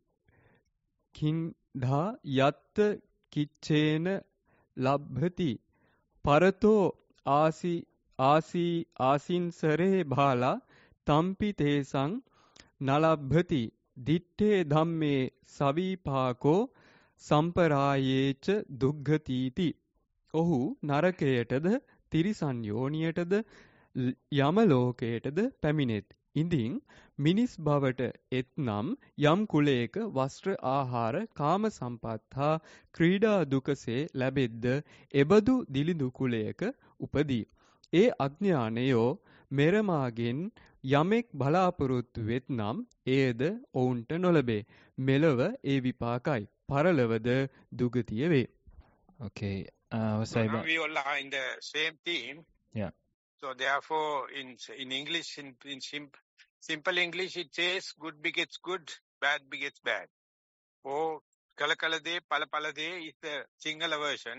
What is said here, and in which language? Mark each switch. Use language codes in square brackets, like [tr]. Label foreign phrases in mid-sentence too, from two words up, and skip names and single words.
[pi] කින්ධා යත්ත කිච්චේන ලබ්භති පරතෝ ආසින්සරේ බාලා තම්පි තේසං නලබ්භති දිත්තේ ධම්මේ සවිපාකෝ සම්පරායේච දුග්ගතිති. [si] ඔහු නරකයටද තිරිසන් යෝනියටද යම ලෝකයටද පැමිණෙත්. ඉඳින් මිනිස් බවට එත්නම් යම් කුලයක වස්ත්‍ර ආහාර කාම සම්පත් හා ක්‍රීඩා දුකසේ ලැබෙද්ද එබඳු දිලිඳු කුලයක උපදී. ඒ අඥානයෝ මෙරමාගෙන් යමෙක් බලාපොරොත්තු වෙත්නම් එයද ඔවුන්ට නොලැබේ. මෙලව ඒ විපාකයි. පරලොවද දුගතිය වේ. [en] Okay. So now we all are in the same theme. Yeah. So therefore, in English, in simple English, it says good begets good, bad begets bad. Or [si] කළකළදේ, පලපලදේ [en] is the Sinhala version.